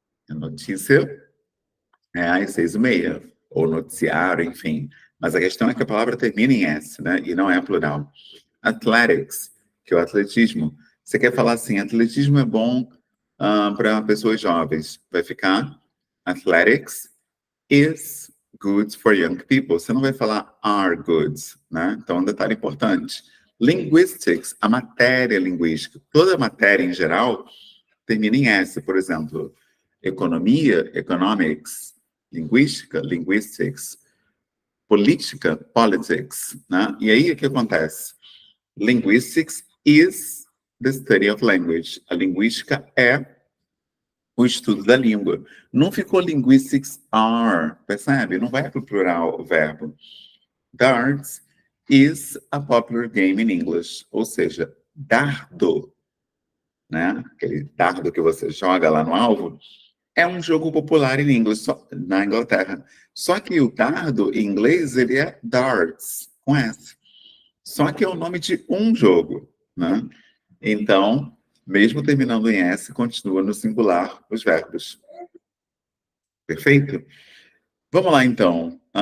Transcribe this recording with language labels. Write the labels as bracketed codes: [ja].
[pt] A notícia é às 6h30, ou noticiário, enfim. Mas a questão é que a palavra termina em S, né, e não é plural. Athletics, que é o atletismo. Você quer falar assim, atletismo é bom para pessoas jovens. Vai ficar [en] athletics is good for young people. [pt] Você não vai falar are good, né? Então, um detalhe importante. Linguistics, a matéria linguística. Toda matéria, em geral, termina em S. Por exemplo, economia, economics. Linguística, linguistics. Política, politics, né? E aí, o que acontece? [en] Linguistics is the study of language. [pt] A linguística é o estudo da língua. Não ficou linguistics are, percebe? Não vai para o plural o verbo. [en] Darts is a popular game in English. [pt] Ou seja, dardo, né? Aquele dardo que você joga lá no alvo, é um jogo popular em inglês, na Inglaterra. Só que o dardo, em inglês, ele é darts, com S. Só que é o nome de um jogo, né? Então, mesmo terminando em S, continua no singular os verbos. Perfeito? Vamos lá, então.